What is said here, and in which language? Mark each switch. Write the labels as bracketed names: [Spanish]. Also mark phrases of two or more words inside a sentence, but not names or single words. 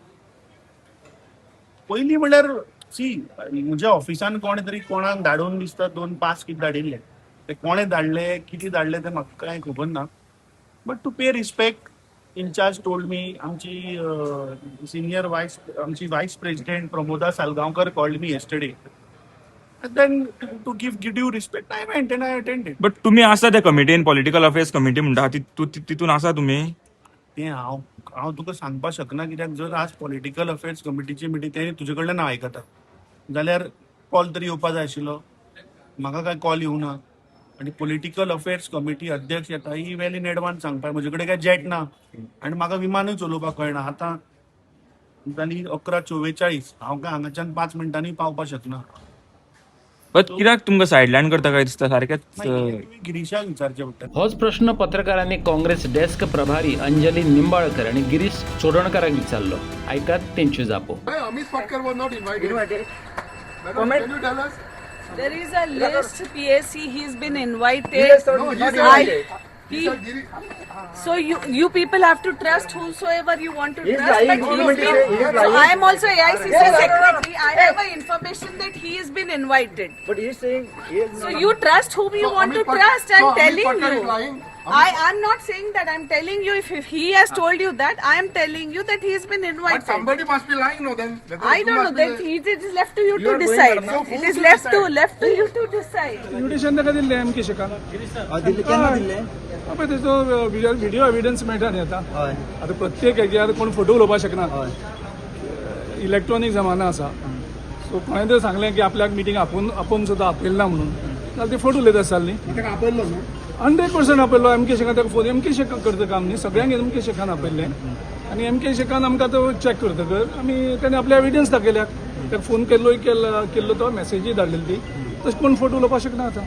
[Konkani] पयलीं म्हणल्यार सी म्हज्या ऑफिसान कोणे तरी कोणाक धाडून दिसता 2 पास कितें धाडिल्ले ते कोणे धाडले कितें धाडले ते म्हाका कांय खबर ना [English] but to pay respect incharge told me [Konkani] आमची सिनियर आमची [English] vice president Pramoda Salgaonkar called me yesterday then to give due respect I went and I attended [Konkani] बट तुमी आसा त्या कमिटीन [English] political affairs committee [Konkani] म्हणटा तितून आसा तुमी ते हांव तुका सांगपाक शकना कित्याक जर आज [English] political affairs committeechi meeting [Konkani] ते तुजे कडल्यान हांव आयकता जाल्यार कॉल तरी येवपा जाय आशिल्लो म्हाका काय कॉल येवना आणि [English] political affairs committee [Konkani] अध्यक्ष येता [English] he well in advance [Konkani] सांगपाक म्हजे कडेन काय जेट ना आनी म्हाका विमानूय चलोवपाक कळना आतां जाली 11:44 हांव काय हांगाच्यान 5 मिनटांनी पावपाक शकना बट कित्याक तुमकां सायडलायन करता काय दिसता सारकेंच गिरीशाक विचारचें पडटा होच प्रश्न पत्रकारांनी काँग्रेस डेस्क प्रभारी अंजली निंबाळकर आणि गिरीश चोडणकरांक विचारलो ऐकात तेंच्यो जापो अमित पाटकर [English] was not invited. Comment. Can you tell us? There is a list PSC. He's been invited. No, he's invited. So you people have to trust whosoever you want to trust. But so I am also AICC secretary. I have a information that he has been invited. But he is saying So you trust whom you want to trust. I'm telling you. I'm not saying that. I'm telling you if he has told you that. I am telling you that he has been invited. But somebody must be lying, no? Then I don't know. That it is left to you to decide. It is left to you to decide. [Konkani] इन्व्हिटेशन ताका दिल्लें एमके शेकान दिल्ले केन्ना दिल्ले पळय तेजो व्हिडिओ एविडन्स मेळटा न्ही आतां हय आतां प्रत्येक हेजेर कोण फोटो उलोवपाक शकना इलेक्ट्रॉनीक जमाना आसा सो कोणें तरी सांगलें की आपल्याक मिटींग आपोवन सुद्दां आपयलें ना म्हणून जाल्यार ते फोटो उलयता आसताली ताका आपयल्लो न्हू 100% आपयल्लो एमके शेकान ताका फोन एमके शेकान करता काम न्ही सगळ्यांक एमके शेकान आपयल्लें आनी एमके शेकान आमकां तो चॅक करतकर आमी ताणें आपले एविडन्स दाखयल्याक ताका फोन केल्लो तो मेसेजी धाडलेली ती तशें कोण फोटो उलोवपाक शकना आतां